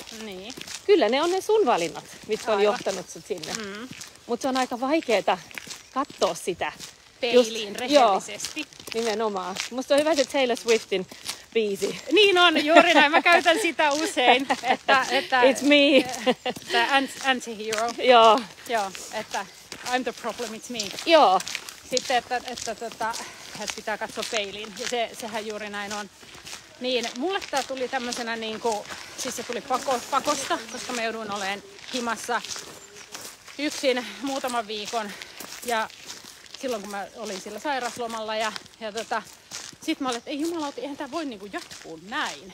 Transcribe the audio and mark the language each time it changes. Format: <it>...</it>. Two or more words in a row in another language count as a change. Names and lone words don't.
<fi>Niin. Kyllä ne on ne sun valinnat, mitkä on johtanut sut sinne. Mutta se on aika vaikeeta katsoa sitä. Peiliin rehellisesti. Joo, nimenomaan. Musta on hyvä se Taylor Swiftin biisi. Niin on, juuri näin. Mä käytän sitä usein. Että</fi> <en>It's me. Anti-hero.</en> <fi>Joo. Joo, että</fi> <en>I'm the problem, it's me.</en> <fi>Joo. Sitten, että pitää katsoa peiliin. Ja sehän juuri näin on. Niin, mulle tää tuli tämmöisenä niinku, siis se tuli pakosta, koska mä jouduin olemaan himassa yksin muutaman viikon. Ja silloin kun mä olin sillä sairaslomalla ja sit mä olin, että ei jumalauti, eihän tää voi niinku jatkuu näin.</fi>